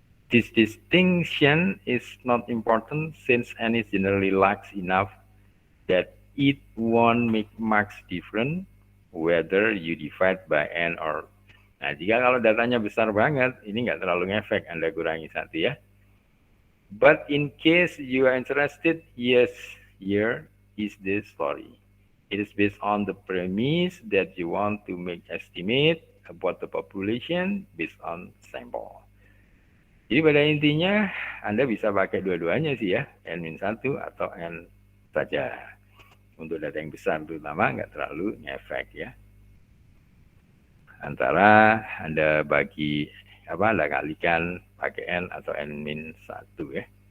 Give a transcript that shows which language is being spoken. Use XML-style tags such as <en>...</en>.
<en>This distinction is not important since N is generally large enough that it won't make much difference whether you divide by N or.</en> <id>Nah, jika kalau datanya besar banget, ini nggak terlalu ngefek, Anda kurangi 1 ya.</id> <en>But in case you are interested, yes, here is the story. It is based on the premise that you want to make estimate about the population based on sample.</en> <id>Jadi pada intinya Anda bisa pakai dua-duanya sih ya, N-1 atau N saja. Untuk data yang besar terutama nggak terlalu ngefek ya. Antara Anda bagi Anda kalikan pakai N atau N-1 ya.</id>